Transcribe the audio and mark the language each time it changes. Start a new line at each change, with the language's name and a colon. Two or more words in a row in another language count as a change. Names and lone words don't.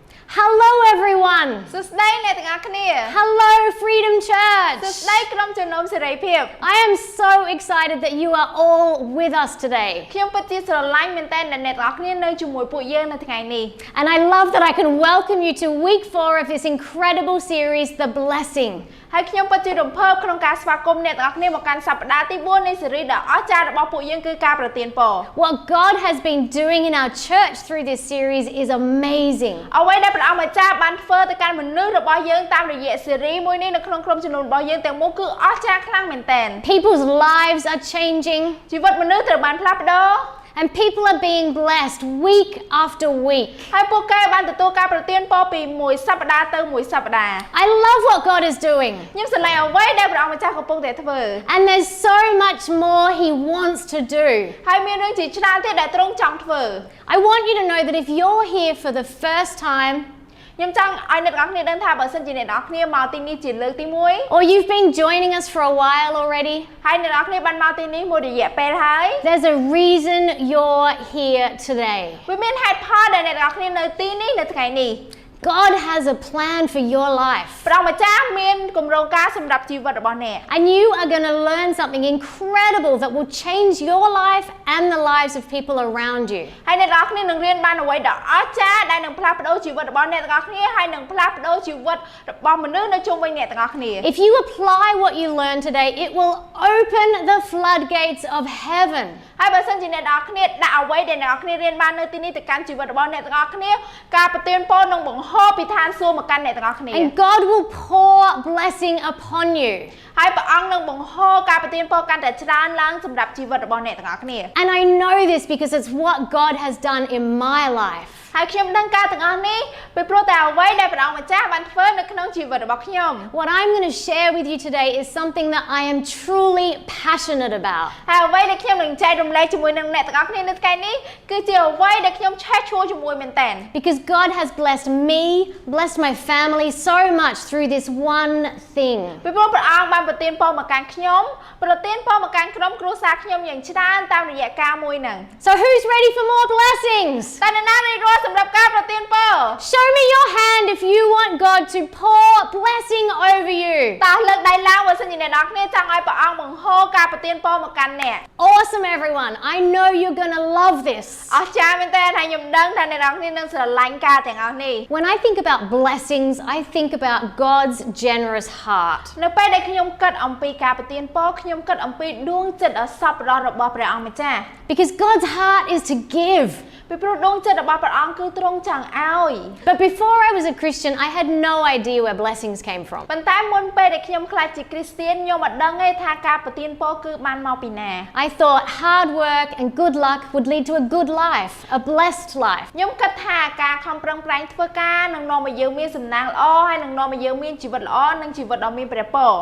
English: Hello everyone.
Khmer: សួស្តីអ្នកទាំងអស់គ្នា
English: Hello Freedom
Khmer: សួ
English: Church.
Khmer: ស្តីក្រុមជំនុំសេរីភាព
English: I am so excited that you are all with us today.
Khmer: ខ្ញុំពិតជាស្រឡាញ់មែនទែនដែលអ្នកទាំងអស់គ្នានៅជាមួយពួកយើងនៅថ្ងៃនេះ
English: And I love that I can welcome you to week 4 of this incredible series, The Blessing.
Khmer: ហើយខ្ញុំពិតជារំភើបក្នុងការស្វាគមន៍អ្នកទាំងអស់គ្នាមកកាន់សប្តាហ៍ទី4នៃស៊េរីដ៏អស្ចារ្យរបស់ពួកយើងគឺការប្រទានពរ
English: What God has been doing in our church through this series is amazing.
Khmer: អ្វីដែលព្រះអង្គម្ចាស់បានធ្វើទៅកាន់មនុស្សរបស់យើងតាមរយៈស៊េរីមួយនេះនៅក្នុងក្រុមជំនុំរបស់យើងទាំងមូលគឺអស្ចារ្យខ្លាំងមែនទែន
English: People's lives are changing.
Khmer: ជីវិតមនុស្សត្រូវបានផ្លាស់ប្ដូរ
English: And people are being blessed week after week.
Khmer: ហើយពួកគេបានទទួលការប្រទានពរពីមួយសប្តាហ៍ទៅមួយសប្តាហ៍
English: I love what God is doing.
Khmer: ខ្ញុំស្រឡាញ់អ្វីដែលព្រះអង្គម្ចាស់កំពុងតែធ្វើ
English: And there's so much more He wants to do.
Khmer: ហើយមានរឿងជាច្រើនទៀតដែលទ្រង់ចង់ធ្វើ
English: I want you to know that if you're here for the first time,
Khmer: ខ្ញុំចង់ឲ្យអ្នកទាំងអស់គ្នាដឹងថាបើសិនជាអ្នកទាំងអស់គ្នាមកទីនេះជាលើកទី1
English: or you've been joining us for a while already,
Khmer: ហើយអ្នកទាំងអស់គ្នាបានមកទីនេះមួយរយៈពេលហើយ
English: there's a reason you're here today.
Khmer: វាមានហេតុផលដែលអ្នកទាំងអស់គ្នានៅទីនេះនៅថ្ងៃនេះ
English: God has a plan for your life.
Khmer: ព្រះអង្គម្ចាស់មានគម្រោងការសម្រាប់ជីវិតរបស់អ្នក
English: And you are going to learn something incredible that will change your life and the lives of people around you.
Khmer: ហើយអ្នកទាំងអស់គ្នានឹងរៀនបានអ្វីដ៏អស្ចារ្យដែលនឹងផ្លាស់ប្ដូរជីវិតរបស់អ្នកទាំងអស់គ្នាហើយនឹងផ្លាស់ប្ដូរជីវិតរបស់មនុស្សនៅជុំវិញអ្នកទាំងអស់គ្នា
English: If you apply what you learned today, it will open the floodgates of heaven.
Khmer: ហើយបើសិនជាអ្នកទាំងអស់គ្នាដាក់អ្វីដែលអ្នកទាំងអស់គ្នារៀនបាននៅទីនេះទៅកាន់ជីវិតរបស់អ្នកទាំងអស់គ្នាការប្រទានពរនឹងបង្ហូរពីឋានសួគ៌មកកាន់អ្នកទាំងអស់គ្នា
English: And God will pour blessing upon you.
Khmer: ហើយព្រះអង្គនឹងបង្ហូរការប្រទានពរកាន់តែច្រើនឡើងសម្រាប់ជីវិតរបស់អ្នកទាំងអស់គ្នា
English: And I know this because it's what God has done in my life.
Khmer: ហើយខ្ញុំដឹងការទាំងអស់នេះពីព្រោះតែអ្វីដែលព្រះអង្គម្ចាស់បានធ្វើនៅក្នុងជីវិតរបស់ខ្ញុំ
English: What I'm going to share with you today is something that I am truly passionate about.
Khmer: ហើយអ្វីដែលខ្ញុំនឹងចែករំលែកជាមួយនឹងអ្នកទាំងអស់គ្នានៅថ្ងៃនេះគឺជាអ្វីដែលខ្ញុំឆេះឈួរជាមួយមែនតើ
English: Because God has blessed me, blessed my family so much through this one thing.
Khmer: ពីព្រោះព្រះអង្គបានប្រទានពរមកកាន់ខ្ញុំប្រទានពរមកកាន់ក្រុមគ្រួសារខ្ញុំយ៉ាងច្រើនតាមរយៈការមួយហ្នឹង
English: So who's ready for more blessings?
Khmer: តើអ្នកណារៀបរាប់សម្រាប់ការប្រទានពរ
English: Show me your hand if you want God to pour blessing over you.
Khmer: តើលើកដៃឡើងបើសិនជាអ្នកនរគ្នាចង់ឲ្យព្រះអង្គបង្ហូរការប្រទានពរមកកាន់អ្នក
English: Awesome everyone. I know you're going to love this.
Khmer: អស្ចារ្យមែនតើហើយខ្ញុំដឹងថាអ្នកនរគ្នានឹងស្រឡាញ់ការទាំងអស់នេះ
English: When I think about blessings, I think about God's generous heart.
Khmer: នៅពេលដែលខ្ញុំគិតអំពីការប្រទានពរខ្ញុំគិតអំពីដួងចិត្តដ៏សប្បុរសរបស់ព្រះអង្គម្ចាស់
English: Because God's heart is to give.
Khmer: ពីព្រោះដួងចិត្តរបស់ព្រះអង្គគឺទ្រង់ចង់ឲ្យ
English: But before I was a Christian, I had no idea where blessings came from.
Khmer: ប៉ុន្តែមុនពេលដែលខ្ញុំក្លាយជាគ្រីស្ទានខ្ញុំមិនដឹងទេថាការប្រទានពរគឺបានមកពីណា
English: I thought hard work and good luck would lead to a good life, a blessed life.
Khmer: ខ្ញុំគិតថាការខំប្រឹងប្រែងធ្វើការនឹងនាំឲ្យយើងមានសំណាងល្អហើយនឹងនាំឲ្យយើងមានជីវិតល្អនិងជីវិតដ៏មានព្រះពរ